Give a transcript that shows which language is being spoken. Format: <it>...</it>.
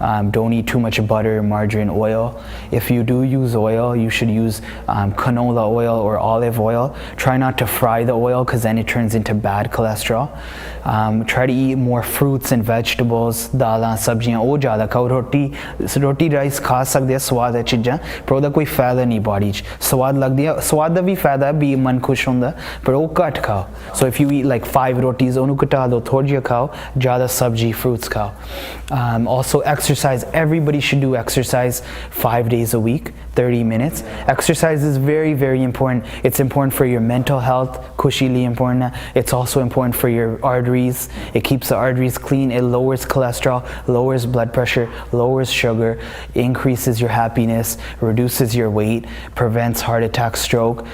<en>Don't eat too much butter, margarine, oil. If you do use oil, you should use canola oil or olive oil. Try not to fry the oil because then it turns into bad cholesterol. Try to eat more fruits and vegetables,</en> <pa>दालां सब्जियां वो ज़्यादा खाओ. रोटी rice खा सकते हैं, स्वाद है चीज़ां, पर ਉਹਦਾ ਕੋਈ ਫਾਇਦਾ ਨਹੀਂ ਬਾਡੀ 'ਚ. ਸਵਾਦ ਲੱਗਦੀ ਹੈ, ਸਵਾਦ ਦਾ ਵੀ ਫਾਇਦਾ ਹੈ, ਵੀ ਮਨ ਖੁਸ਼ ਹੁੰਦਾ, ਪਰ ਉਹ ਘੱਟ ਖਾਓ.</pa> <en>So if you eat like 5 rotis,</en> <pa>ਉਹਨੂੰ ਘਟਾ ਦਿਓ, ਥੋੜ੍ਹੀ ਜਿਹੀ ਖਾਓ, ਜ਼ਿਆਦਾ ਸਬਜ਼ੀ, fruits ਖਾਓ.</pa> <en>Also exercise. Everybody should do exercise 5 days a week, 30 minutes. Exercise is very, very important. It's important for your mental health, kushili important. It's also important for your arteries. It keeps the arteries clean. It lowers cholesterol, lowers blood pressure, lowers sugar, increases your happiness, reduces your weight, prevents heart attack, stroke.</en>